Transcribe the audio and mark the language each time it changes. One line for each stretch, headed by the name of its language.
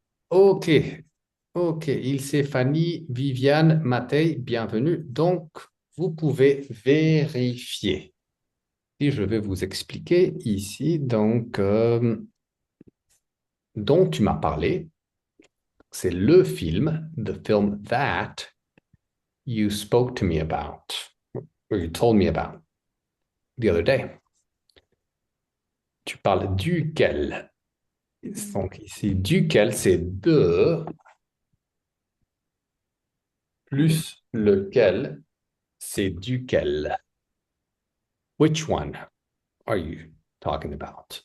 French: OK. OK. Ilse, Fanny, Viviane, Matei, bienvenue. Donc, vous pouvez vérifier. Et je vais vous expliquer ici, donc, dont tu m'as parlé. C'est le film,
English: the film that you spoke to me about, or you told me about the other day.
French: Tu parles duquel. Donc ici, duquel, c'est de plus lequel, c'est duquel.
English: Which one are you talking about?